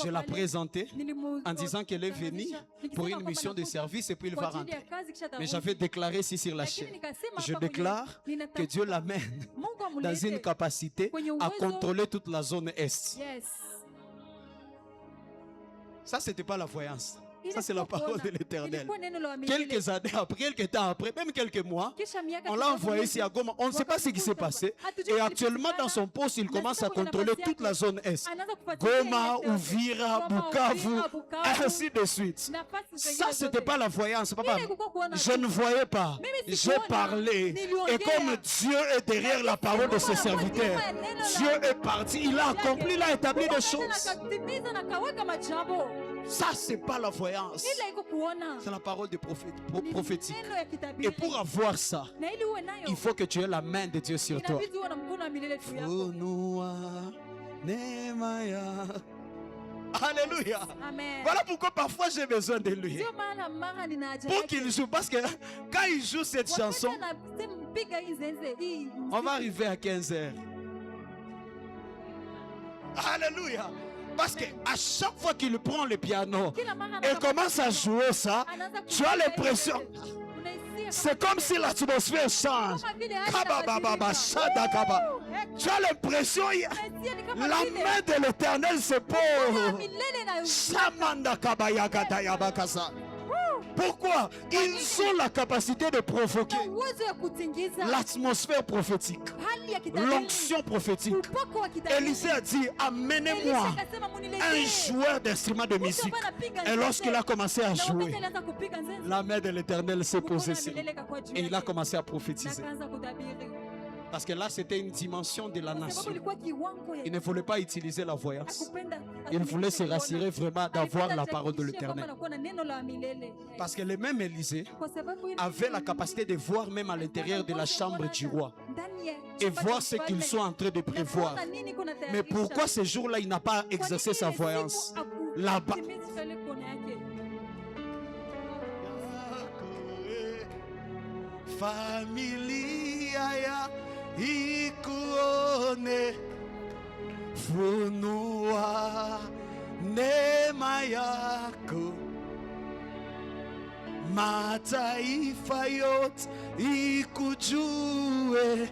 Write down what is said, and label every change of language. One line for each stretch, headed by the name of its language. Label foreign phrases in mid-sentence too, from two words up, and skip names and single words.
French: Je l'ai
Swahili: pale.
French: présentée
Swahili: Nilimu-
French: en disant qu'elle est venue
Swahili: Nikisema
French: pour une
Swahili: kwamba
French: mission de
Swahili: nakuja
French: service et puis il
Swahili: kwa
French: va
Swahili: ajili ya
French: rentrer.
Swahili: kazi kisha
French: Mais
Swahili: atarudi.
French: j'avais déclaré ici sur la
Swahili: Lakini
French: chaîne.
Swahili: nikasema
French: Je
Swahili: hapa
French: déclare
Swahili: kwenye-
French: que Dieu l'amène
Swahili: Mungu
French: dans
Swahili: amulete
French: une capacité
Swahili: kwenye
French: à
Swahili: uwezo.
French: contrôler toute la zone Est. Yes. Ça, c'était pas la voyance.
Swahili: Ile
French: Ça, c'est la
Swahili: ilikuwa
French: parole de
Swahili: kuona.
French: l'Éternel.
Swahili: Ilikuwa neno la milele.
French: Quelques années après, quelques temps après, même quelques mois,
Swahili: Kisha miaka
French: on l'a
Swahili: kidogo
French: envoyé ici à Goma. On ne sait pas ce qui s'est passé. Et actuellement, dans son poste, il commence à contrôler toute la zone Est.
Swahili: Anaanza kufuatilia Goma, ile Uvira, Goma, Bukavu, Uvira, Bukavu.
French: ainsi de suite.
Swahili: Nafasi zingine
French: Ça, c'était
Swahili: zote.
French: pas la voyance, papa.
Swahili: Ile ilikuwa kuona
French: Je
Swahili: tu.
French: ne voyais pas.
Swahili: Mimi
French: J'ai
Swahili: sikuona.
French: parlé.
Swahili: Niliongea.
French: Et comme Dieu est derrière la parole de ses serviteurs, Dieu est parti. Il a accompli, il a établi des choses.
Swahili: Akatimiza na kaweka majambo.
French: Ça, c'est pas la voyance.
Swahili: Ile iko kuona.
French: C'est la parole de
Swahili: Ni
French: prophétique.
Swahili: neno ya kitabiri.
French: Et pour avoir ça,
Swahili: Na ili uwe nayo.
French: il faut que tu aies la main de Dieu sur toi.
Swahili: Inabidi uwe na mkono wa milele juu yako. Funua neema ya.
French: Alléluia. Amen. Voilà pourquoi parfois j'ai besoin de lui.
Swahili: Ndio maana mara nina haja
French: Pour
Swahili: yake.
French: qu'il joue. Parce que quand il joue cette
Swahili: Wakati
French: chanson,
Swahili: anampiga hii zenze, hii
French: on va arriver à 15h. Alléluia. Parce que à chaque fois qu'il prend le piano
Swahili: kila mara
French: et commence à jouer ça,
Swahili: anaanza
French: tu as
Swahili: kupiga
French: l'impression,
Swahili: hii zenze. Unahisia
French: c'est comme si l'atmosphère change.
Swahili: kama vile hali Kabababa, inabadilika. shadakaba.
French: Tu as l'impression,
Swahili: Unahisia ni kama
French: la
Swahili: vile
French: main de l'Éternel se
Swahili: mkono wa
French: pose.
Swahili: milele na Shamanda kabayagada yabakasa.
French: Pourquoi? Ils ont la capacité de provoquer
Swahili: na uwezo ya kutingiza
French: l'atmosphère prophétique,
Swahili: hali ya kitabiri,
French: l'onction prophétique.
Swahili: upako wa kitabiri.
French: Élisée a dit, amenez-moi
Swahili: Elisha akasema, muniletee
French: un joueur d'instrument de musique.
Swahili: mtu ambaye anapiga
French: Et lorsqu'il a commencé à
Swahili: na wakati
French: jouer,
Swahili: alianza kupiga nzenze,
French: la main de l'Éternel s'est
Swahili: mkono
French: posée
Swahili: wa
French: sur lui.
Swahili: milele ikakuwa juu
French: Et il a
Swahili: yake,
French: commencé à
Swahili: na
French: prophétiser.
Swahili: akaanza kutabiri.
French: Parce que là, c'était une dimension de la
Swahili: Sababu
French: nation.
Swahili: ilikuwa kiwango ya
French: Il ne voulait pas utiliser la voyance.
Swahili: hakupenda,
French: Il voulait se rassurer vraiment d'avoir
Swahili: alipenda
French: la parole de
Swahili: ajihakikishie kwamba
French: l'Éternel.
Swahili: anakuwa na neno la milele.
French: Parce que le même Élisée
Swahili: Kwa sababu ile
French: avait la capacité de voir même à l'intérieur de la chambre du roi
Swahili: ndani ya
French: et
Swahili: chumba
French: voir
Swahili: cha
French: ce qu'ils
Swahili: mfalme,
French: sont en train de
Swahili: na
French: prévoir.
Swahili: kuona nini kuna
French: Mais
Swahili: tayarisha.
French: pourquoi ce jour-là, il n'a pas
Swahili: Kwa
French: exercé
Swahili: nini
French: sa
Swahili: ile siku
French: voyance
Swahili: haku-
French: là-bas?
Swahili: hakutimiza ile kuona yake? Familia ya ikuone, funua neema yako, mataifa yote ikujue.